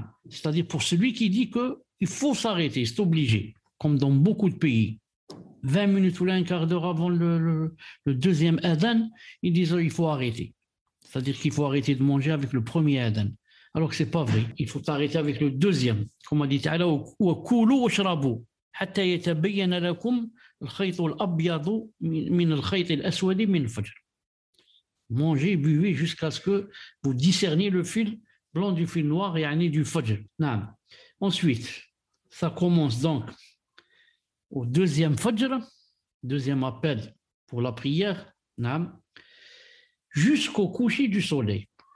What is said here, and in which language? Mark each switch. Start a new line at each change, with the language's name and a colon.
French: C'est-à-dire pour celui qui dit qu'il faut s'arrêter, c'est obligé, comme dans beaucoup de pays. 20 minutes ou un quart d'heure avant le deuxième adhan, ils disent qu'il faut arrêter. C'est-à-dire qu'il faut arrêter de manger avec le premier adhan. Alors que ce n'est pas vrai. Il faut arrêter avec le deuxième. Comme a dit
Arabic: Ta'ala, وَكُولُوا وَاشْرَبُوا حَتَّى يَتَبَيَّنَ لَكُمْ الْخَيْطُ الْأَبْيَضُ مِنَ الْخَيْطِ الْأَسْوَدِ مِنَ الْفَجْرِ.
French: Mangez, buvez jusqu'à ce que vous discerniez le fil blanc du fil noir et du fajr. Ensuite, ça commence donc au deuxième fajr, deuxième appel pour la prière, jusqu'au coucher du soleil.